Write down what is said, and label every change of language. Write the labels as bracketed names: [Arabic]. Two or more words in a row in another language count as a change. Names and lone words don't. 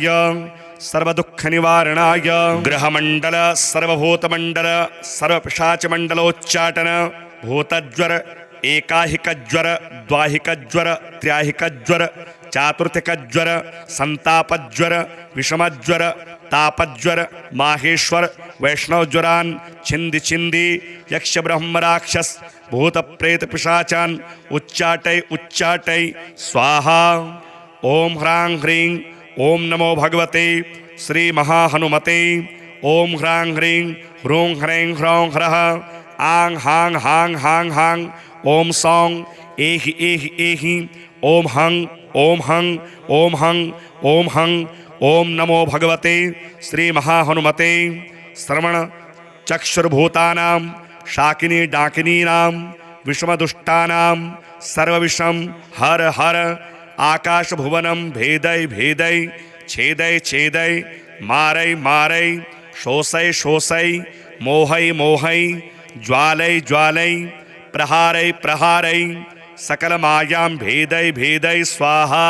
[Sanskrit] सर्वदुःख निवारणाय ग्रहमंडल सर्वभूतमंडल सर्वपिशाचमंडलोच्चाटन भूतज्वर एकाहिकज्वर द्वाहिकज्वर त्र्याहिकज्वर चातुर्थिकज्वर संतापज्वर विषमज्वर तापज्वर माहेश्वर वैष्णवज्वरान् छिंदी छिंदी यक्ष ब्रह्म राक्षस भूत प्रेत पिशाचान् उच्चाटय उच्चाटय स्वाहा। ओम ह्रां ह्रीं ओम नमो भगवते श्री महाहनुमते ओम ह्रां ह्रीं ह्रूं ह्रैं ह्रौं ह्रः आं हां हां हां हां ओम सौं एहि एहि एहि ओम हं ओम हं ओम हं ओम हं। ओम नमो भगवते श्री महाहनुमते श्रवण चक्षुर्भूतानां शाकिनी डाकिनीनां विषमदुष्टानां सर्वविषं हर हर आकाश भुवनं भेदय भेदय छेदय छेदय मारय मारय शोषय शोषय मोहय मोहय ज्वालय ज्वालय प्रहारय प्रहारय सकल मायां भेदय भेदय स्वाहा।